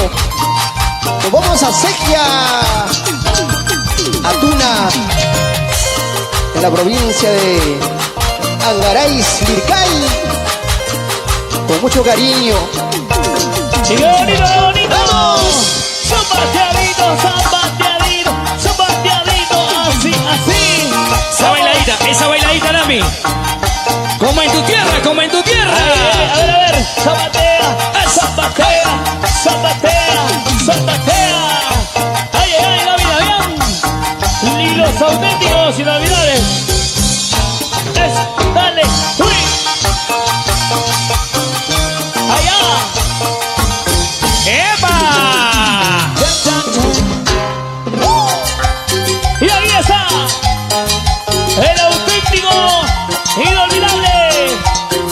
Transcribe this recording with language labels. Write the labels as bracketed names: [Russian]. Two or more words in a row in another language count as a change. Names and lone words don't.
[Spanish] Nos vamos a Sequia, Atuna, en la provincia de Angaray, Lircay, con mucho cariño. ¡Y qué bonito, qué bonito! ¡Vamos! Zapateadito, así, así. Esa bailadita, Lami. Como en tu tierra, como en tu tierra. A ver, zapatea, zapatea, zapatea, zapatea. Ay, ay, ay, Gaby, bien. Y los auténticos inolvidables. Dale, uy. Allá. ¡Epa! Y ahí está el auténtico, inolvidable